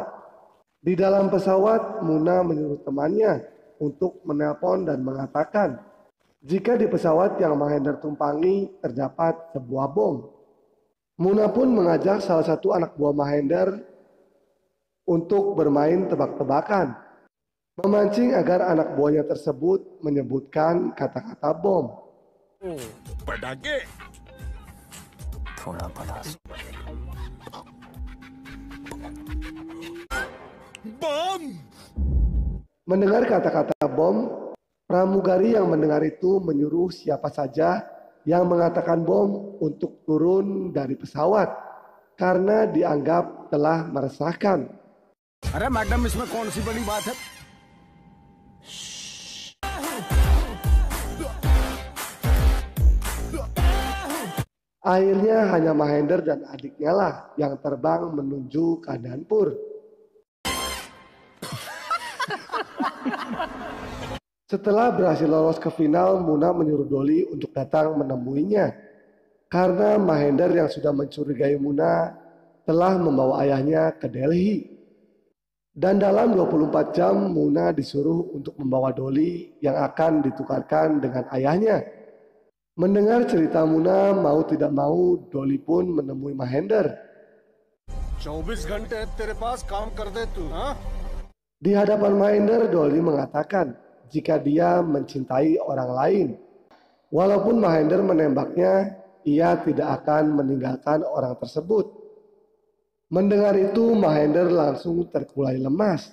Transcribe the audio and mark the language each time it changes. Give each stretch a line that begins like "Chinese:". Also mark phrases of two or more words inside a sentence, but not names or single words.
Indonesian: Di dalam pesawat, Muna menyuruh temannya untuk menelpon dan mengatakan jika di pesawat yang Mahendra tumpangi terdapat sebuah bom. Muna pun mengajak salah satu anak buah Mahendra untuk bermain tebak-tebakan, memancing agar anak buahnya tersebut menyebutkan kata-kata bom.
Hindi: थोड़ा बड़ा
Indonesian: Mendengar kata-kata bom, pramugari yang mendengar itu menyuruh siapa saja yang mengatakan bom untuk turun dari pesawat karena dianggap telah meresahkan.
Hindi: अरे मैडम इसमें कौन सी बड़ी बात है?
Indonesian: Akhirnya hanya Mahendra dan adiknya lah yang terbang menuju Kandanpur. Setelah berhasil lolos ke final, Muna menyuruh Dolly untuk datang menemuinya. Karena Mahendra yang sudah mencurigai Muna telah membawa ayahnya ke Delhi. Dan dalam 24 jam Muna disuruh untuk membawa Dolly yang akan ditukarkan dengan ayahnya. Mendengar cerita Muna, mau tidak mau Dolly pun menemui Mahendra.
Hindi: 24 घंटे तेरे पास काम कर दे तू, हाँ?
Indonesian: Di hadapan Mahendra, Dolly mengatakan jika dia mencintai orang lain. Walaupun Mahendra menembaknya, ia tidak akan meninggalkan orang tersebut. Mendengar itu, Mahendra langsung terkulai lemas.